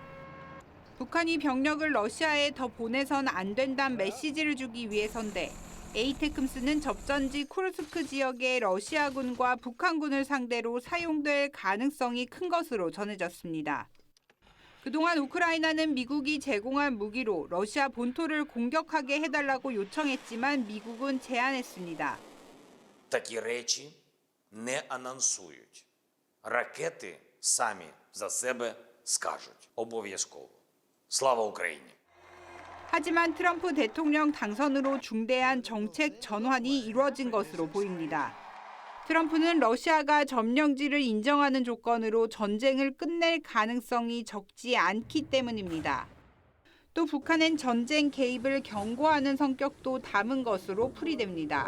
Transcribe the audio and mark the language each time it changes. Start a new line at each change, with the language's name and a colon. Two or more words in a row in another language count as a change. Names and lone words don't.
Korean: 북한이 병력을 러시아에 더 보내선 안 된다는 메시지를 주기 위해서인데 에이테크스는 접전지 쿠르스크 지역의 러시아군과 북한군을 상대로 사용될 가능성이 큰 것으로 전해졌습니다. 그동안 우크라이나는 미국이 제공한 무기로 러시아 본토를 공격하게 해달라고 요청했지만 미국은 제안했습니다.
Ukrainian: Такі речі не анонсують. Ракети самі за себе скажуть. Обов'язково. Слава Україні!
Korean: 하지만 트럼프 대통령 당선으로 중대한 정책 전환이 이루어진 것으로 보입니다. 트럼프는 러시아가 점령지를 인정하는 조건으로 전쟁을 끝낼 가능성이 적지 않기 때문입니다. 또 북한은 전쟁 개입을 경고하는 성격도 담은 것으로 풀이됩니다.